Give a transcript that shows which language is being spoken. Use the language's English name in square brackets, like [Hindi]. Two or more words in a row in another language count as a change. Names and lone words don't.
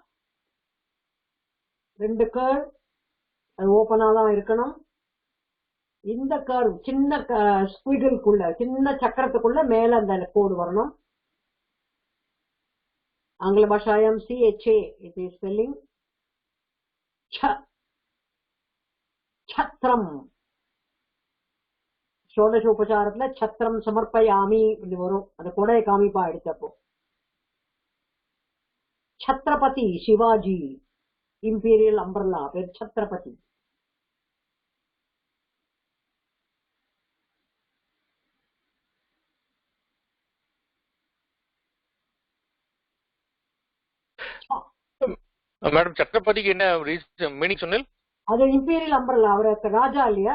[Tamil] 2 कर्व அது ஓபனா தான் இருக்கணும். இந்த கர்வ் சின்ன ஸ்குவிகல்குள்ள, சின்ன சக்கரத்துக்குள்ள மேல அந்த கோடு வரணும். [Sanskrit] आङ्ग्ल भाषायाम् [English] CHA it is spelling छ. [Tamil] छत्रम ஷோடச உபசாரத்துல [Sanskrit] छत्रम समर्पयामि [Tamil] இப்படி வரும். அந்த கொடையை காமிப்பா எடுத்தப்போ. [English] छत्रपति शिवाजी imperial umbrella per छत्रपति. [Tamil] மேடம் சத்ரபதிக்கு என்ன மீனிங் சொன்னீங்க? அது [English] imperial umbrella, [Tamil] அவருக்கு ராஜா இல்லையா?